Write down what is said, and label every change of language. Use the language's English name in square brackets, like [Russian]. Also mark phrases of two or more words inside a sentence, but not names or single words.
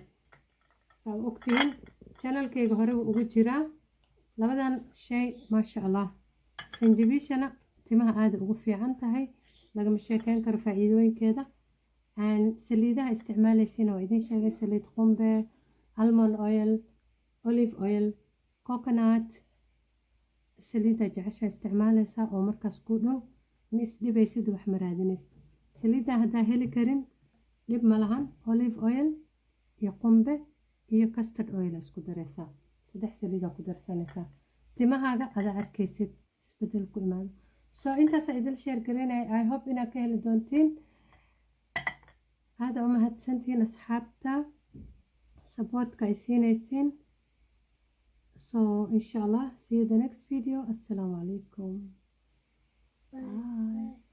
[Somali] saa u ogtihiin channelkayga hore wuu ugu jiraa. labadan shay [Arabic] ما شاء الله. [Somali] sanjabiishana timaha aada ugu fiican tahay, lagama sheekeyn karo faa'iidooyinkeeda. saliidaha isticmaalaysiina waa idin sheegay, [English] saliid qumbe, almond oil, olive oil, coconut. [Somali] saliidda jecesha isticmaalaysaa oo markaas ku dhow ma isdhibaysid, wax ma raadinaysid. saliidda haddaa heli karin dhib ma lahan. [English] olive oil [Somali] iyo qumbe iyo [English] custard oil [Somali] isku daraysaa. 3 saliidaa ku darsanaysaa. timahaaga adaa arkaysid isbedel ku imaado. so intaasa idil sheer galinaya. [English] I hope [Somali] inaad ka heli doontiin. aada u mahadsantihiin asxaabta supportka ay siinaysiin. [English] so [Arabic] إن شاء الله [English] see you the next video. [Arabic] السلام عليكم. Bye.